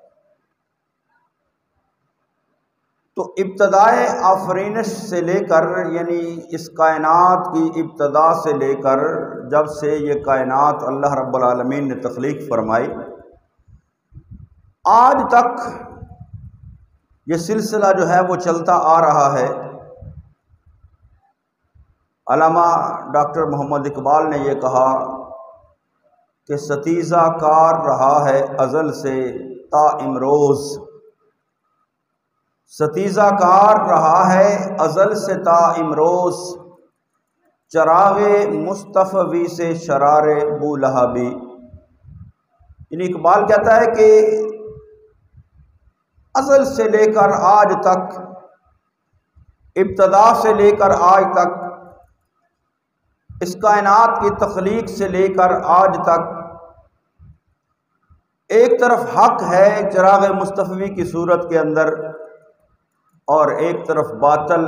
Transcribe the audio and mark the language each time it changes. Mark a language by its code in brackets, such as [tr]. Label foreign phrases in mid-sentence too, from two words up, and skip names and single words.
[ur] تو ابتدائے آفرینش سے لے کر، یعنی اس کائنات کی ابتدا سے لے کر جب سے یہ کائنات اللہ رب العالمین نے تخلیق فرمائی، آج تک یہ سلسلہ جو ہے وہ چلتا آ رہا ہے۔ علامہ ڈاکٹر محمد اقبال نے یہ کہا کہ ستیزہ کار رہا ہے ازل سے تا امروز، ستیزہ کار رہا ہے ازل سے تا امروز، چراغ مصطفی سے شرار بولہبی۔ یعنی اقبال کہتا ہے کہ ازل سے لے کر آج تک، ابتدا سے لے کر آج تک، اس کائنات کی تخلیق سے لے کر آج تک، ایک طرف حق ہے چراغ مصطفی کی صورت کے اندر اور ایک طرف باطل۔